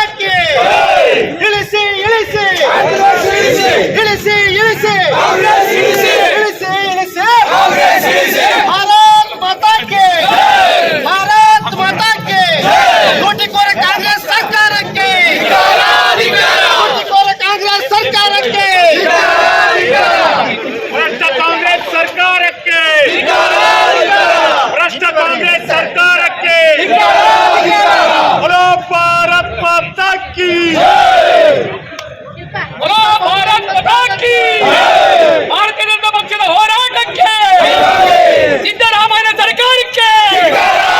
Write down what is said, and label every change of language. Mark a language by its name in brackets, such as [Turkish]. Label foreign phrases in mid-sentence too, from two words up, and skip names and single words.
[Kannada] ಕಿ ಇಳಿಸಿ ಇಳಿಸಿ ಇಳಿಸಿ ಇಳಿಸಿ ಇಳಿಸಿ ಇಳಿಸಿ [Hindi] भारत माता की भारत माता की [Kannada] ಲೂಟಿಕೋರ ಕಾಂಗ್ರೆಸ್ ಸರ್ಕಾರಕ್ಕೆ ಲೂಟಿಕೋರ ಕಾಂಗ್ರೆಸ್ ಸರ್ಕಾರಕ್ಕೆ ಭ್ರಷ್ಟ ಕಾಂಗ್ರೆಸ್ ಸರ್ಕಾರಕ್ಕೆ ಭ್ರಷ್ಟ ಕಾಂಗ್ರೆಸ್ ಸರ್ಕಾರಕ್ಕೆ [Hindi] बोलो भारत माता की बोलो भारत माता की [Kannada] ಭಾರತೀಯ ಜನತಾ ಪಕ್ಷದ ಹೋರಾಟಕ್ಕೆ ಸಿದ್ದರಾಮಯ್ಯ ಸರ್ಕಾರಕ್ಕೆ